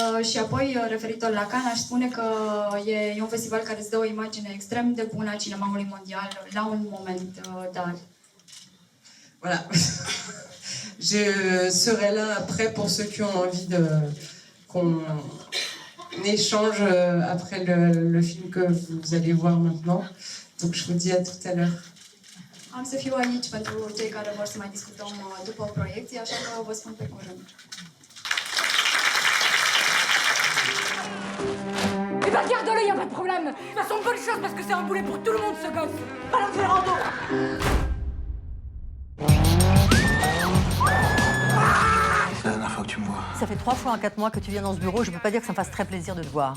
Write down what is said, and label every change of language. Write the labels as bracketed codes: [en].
[ro] Și apoi, referitor la Cannes, aș spune că e un festival care îți dă o imagine extrem de bună a cinemaului mondial la un moment dat. [fr] Voilà. Je serai là après pour ceux qui ont envie qu'on échange après le film que vous allez voir maintenant. Donc je vous dis à tout à l'heure. [ro] Am să fiu aici pentru cei care vor să mai discutăm după proiecție, așa că vă spun pe curând. [fr] Eh ben garde-le, y a pas de problème. De toute façon, bonne chose parce que c'est un boulet pour tout le monde ce gosse. Balance le rando. C'est la dernière fois que tu me vois. Ça fait 3 fois en 4 mois que tu viens dans ce bureau, je peux pas dire que ça me fasse très plaisir de te voir.